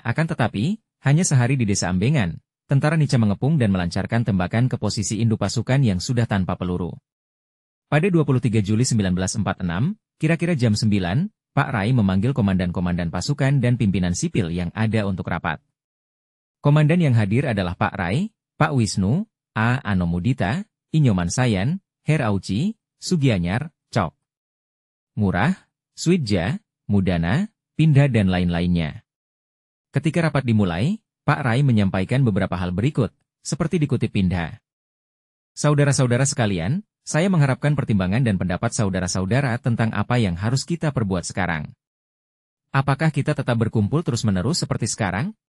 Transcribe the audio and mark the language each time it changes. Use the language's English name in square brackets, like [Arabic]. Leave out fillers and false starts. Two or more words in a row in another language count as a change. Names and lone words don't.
[Indonesian] Akan tetapi, hanya sehari di desa Ambengan, tentara Nica mengepung dan melancarkan tembakan ke posisi induk pasukan yang sudah tanpa peluru. Pada 23 Juli 1946, kira-kira jam 9, Pak Rai memanggil komandan-komandan pasukan dan pimpinan sipil yang ada untuk rapat. Komandan yang hadir adalah Pak Rai, Pak Wisnu, A. Anomudita, Inyoman Sayan, Her Auci, Sugianyar, Cok Murah, Switja, Mudana, Pindha dan lain-lainnya. Ketika rapat dimulai, Pak Rai menyampaikan beberapa hal berikut, seperti dikutip Pindha. "Saudara-saudara sekalian, saya mengharapkan pertimbangan dan pendapat saudara-saudara tentang apa yang harus kita perbuat sekarang. Apakah kita tetap berkumpul terus-menerus seperti sekarang?